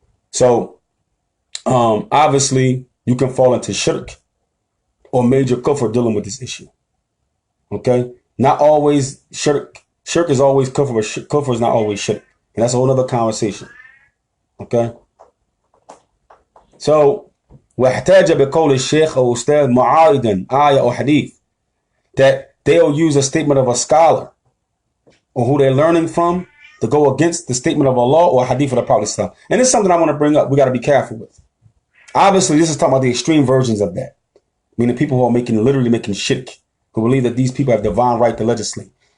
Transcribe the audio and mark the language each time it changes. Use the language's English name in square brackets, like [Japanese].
[English] So, obviously, you can fall into shirk or major kufr dealing with this issue. Okay? Not always shirk. Shirk is always kufr, but kufr is not always shirk. And that's a whole other conversation. Okay? [Arabic] So, وَاحْتَاجَ بِقَوْلِ الشَّيْخ أو أستاذ معارضا آية أو حديث. [English] That they'll use a statement of a scholar or who they're learning from to go against the statement of Allah or hadith of the Prophet. And this is something I want to bring up. We got to be careful with. Obviously, this is talking about the extreme versions of that. Meaning people who are literally making shirk, who believe that these people have divine right to legislate.